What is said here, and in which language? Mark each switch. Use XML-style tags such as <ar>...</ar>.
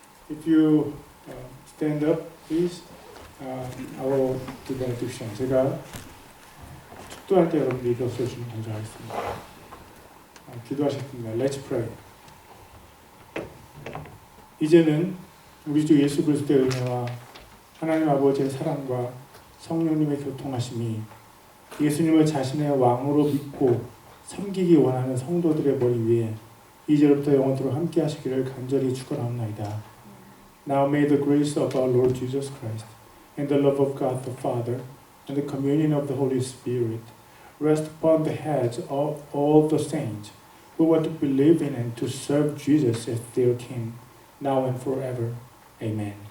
<en>If you stand up, please, I will do benediction.</en> <ko>제가 축도할 때 여러분들이 일어서 주시면 감사하겠습니다. 기도하셨습니다.</ko> <en>Let's pray.</en> <ko>이제는 우리 주 예수 그리스도의 은혜와 하나님 아버지의 사랑과 성령님의 교통하심이 예수님을 자신의 왕으로 믿고 섬기기 원하는 성도들의 머리 위에 이제부터 영원토록 함께 하시기를 간절히 축원하옵나이다.</ko> <en>Now may the grace of our Lord Jesus Christ and the love of God the Father and the communion of the Holy Spirit rest upon the heads of all the saints who want to believe in and to serve Jesus as their King, now and forever. Amen.</en>